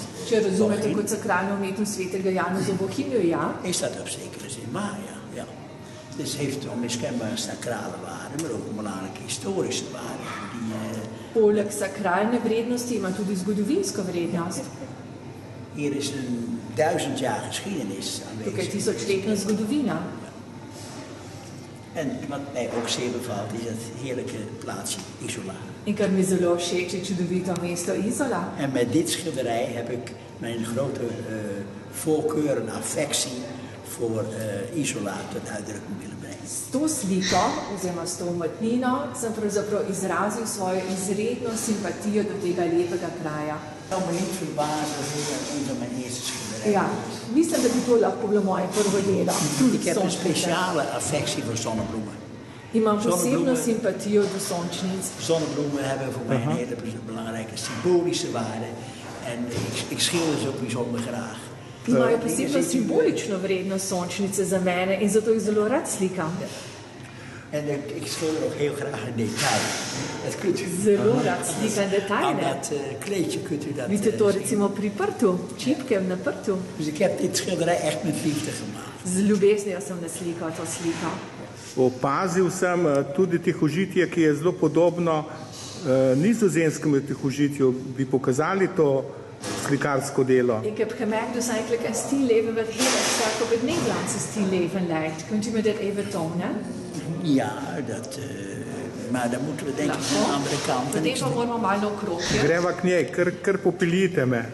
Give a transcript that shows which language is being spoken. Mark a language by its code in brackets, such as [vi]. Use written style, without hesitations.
[sl] Če razumete kot sakralno umetnost svetega Janusa Bohinju, ja. [nl] Is dat op zekere zin, maar ja. Dus het heeft onmiskenbaar een sacrale waarde, maar ook een belangrijke historische waarde. [sl] Poleg sakralne vrednosti ima tudi zgodovinsko vrednost. [nl] Hier is een 1000 jaar geschiedenis aanwezig. [sl] Tukaj tisočletna zgodovina. [nl] En wat mij ook zeer bevalt is het heerlijke plaatsje Isola. [sl] In kar mi zelo všeč je čudovito mesto Isola. [nl] En met dit schilderij heb ik mijn grote voorkeur en affectie voor Isola tot uitdrukking willen brengen. [sl] S to sliko, oziroma s to umetnino, sem pravzaprav izrazil svojo izredno simpatijo do tega lepega kraja. [nl] Ik zou me niet verbazen als dit een van mijn eerste schilderijen [sl] ja, mislim, da bi to lahko bilo moje prvo delo. [nl] Ik heb een speciale affectie voor zonnebloemen. [sl] Imam posebno simpatijo do sončnic. [nl] Zonnebloemen hebben voor mij een hele belangrijke symbolische waarde. En ik schilder ze ook bijzonder graag. [sl] Imajo posebno simbolično vrednost sončnice za mene in zato jih zelo rad slikam. [nl] En ik schilder ook heel graag een detail. Dat kunt u [sl] zelo rad slikam detajle. [nl] Aan dat kleedje kunt u dat [sl] vidite to recimo pri prtu, čipkem na prtu. [nl] Dus ik heb dit schilderij echt met liefde gemaakt. [sl] Z ljubeznijo sem naslikal to sliko. Opazil sem tudi tihožitje, ki je zelo podobno nizozemskemu tihožitju. Bi pokazali to slikarsko delo? [nl] Ik heb gemerkt dus eigenlijk een stilleven wat heel erg sterk op het Nederlandse stilleven lijkt. Kunt u me dat even tonen? Ja, dat maar dan moeten we denk ik naar de andere kant. En [sl] Potem pa moramo malo okrog. Greva k njej, kar popeljite me.